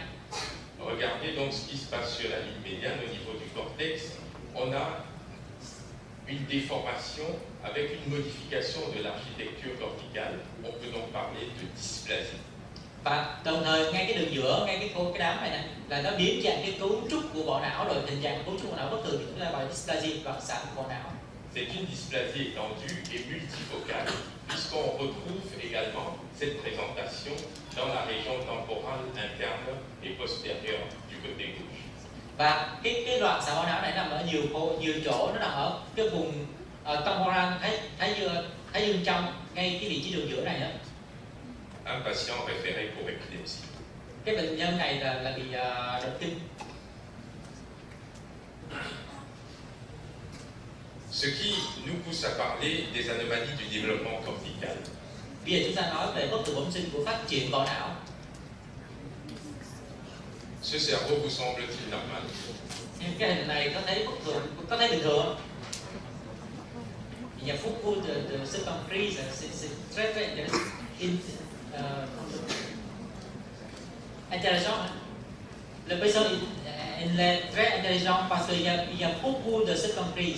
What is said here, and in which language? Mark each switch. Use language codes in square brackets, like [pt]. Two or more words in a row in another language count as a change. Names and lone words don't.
[fr] Regardez donc ce qui se passe sur la ligne médiane au niveau du cortex. On a une déformation avec une modification de l'architecture corticale. On peut donc parler de dysplasie. [vi] Và đồng thời ngay cái đường giữa, ngay cái đám này nè là nó biến dạng cái cấu trúc của vỏ não rồi, hình dạng cấu trúc của não bất thường thì chúng ta gọi là dysplasie, loạn sản của vỏ não. [fr] C'est une dysplasie étendue et multifocale, puisqu'on retrouve également cette présentation dans la région temporale interne et postérieure du côté gauche. [vi] Và cái loạn xạ vỏ não này nằm ở nhiều chỗ, nó nằm ở cái vùng temporal thái dương trong, ngay cái vị trí đường giữa này đó. [fr] Un patient référé pour épilepsie. [vi] Cái bệnh nhân này là bị động kinh. [fr] Ce qui nous pousse à parler des anomalies du développement cortical. [vi] Bây giờ chúng ta nói về bất thường bẩm sinh của phát triển vỏ não. [fr] Ce cerveau vous semble-t-il normal? [vi] Cái hình này có thấy bất thường, có thấy bình thường không? [fr] Il y a beaucoup de circonférence, c'est très intéressant. Le patient il est très intelligent parce qu'il y a beaucoup de circonférence.